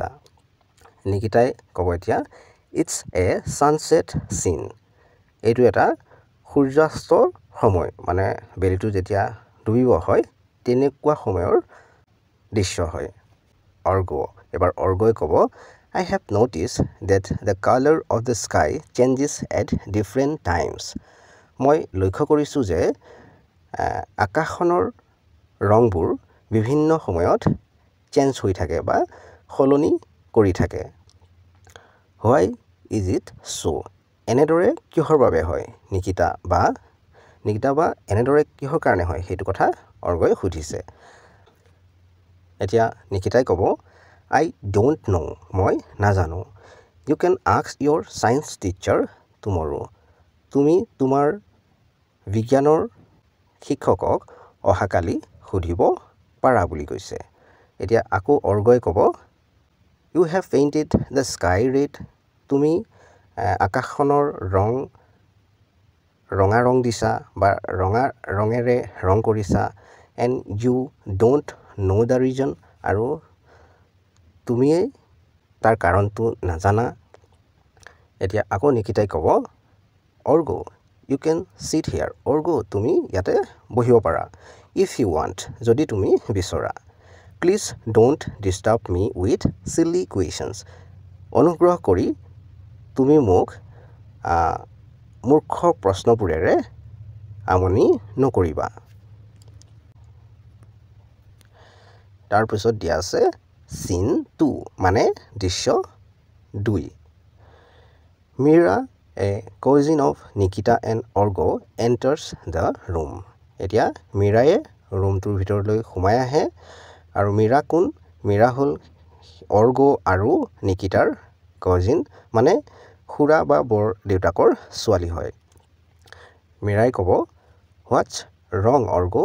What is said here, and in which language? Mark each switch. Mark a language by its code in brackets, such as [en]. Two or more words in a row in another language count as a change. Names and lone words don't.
[as] নিকিতাই ক'ব এতিয়া [en] It's a sunset scene. [as] এইটো এটা সূৰ্যাস্তৰ সময় মানে বেলিটো যেতিয়া ডুবিব হয় তেনেকুৱা সময়ৰ দৃশ্য হয়। এবাৰ অৰ্গই ক'ব [en] I have noticed that the color of the sky changes at different times. [as] মই লক্ষ্য কৰিছোঁ যে আকাশখনৰ ৰংবোৰ বিভিন্ন সময়ত চেঞ্জ হৈ থাকে বা সলনি কৰি থাকে। [en] Why is it so? [as] এনেদৰে কিহৰ বাবে হয়? নিকিতা বা এনেদৰে কিহৰ কাৰণে হয় সেইটো কথা অৰ্গই সুধিছে। এতিয়া নিকিতাই ক'ব [en] I don't know. [as] মই নাজানো. [en] You can ask your science teacher tomorrow. [as] তুমি তোমাৰ বিজ্ঞানৰ শিক্ষকক অহাকালি সুধিব পাৰা বুলি কৈছে. এতিয়া আকৌ অৰ্গই ক'ব, [en] You have painted the sky red. [as] তুমি আকাশখনৰ ৰঙা ৰং দিছা বা ৰঙা ৰঙেৰে ৰং কৰিছা. [en] And you don't know the reason. [as] আৰু তুমিয়ে তাৰ কাৰণটো নাজানা. এতিয়া আকৌ নিকিতাই ক'ব, [en] Orgo, you can sit here. Orgo, [as] তুমি ইয়াতে বহিব পাৰা. [en] If you want, [as] যদি তুমি বিচৰা. [en] Please don't disturb me with silly questions. [as] অনুগ্ৰহ কৰি তুমি মোক মূৰ্খ প্ৰশ্নবোৰেৰে আমনি নকৰিবা. তাৰপিছত দিয়া আছে Scene 2 মানে দৃশ্য 2. [en] Mira, a cousin of Nikita and Orgo, enters the room. [as] এতিয়া মীৰাই ৰুমটোৰ ভিতৰলৈ সোমাই আহে. আৰু মীৰা কোন? মীৰা হ'ল অৰ্গো আৰু নিকিতাৰ কজিন, মানে খুৰা বা বৰ দেউতাকৰ ছোৱালী হয়. মীৰাই ক'ব, [en] What's wrong [as] অৰ্গো?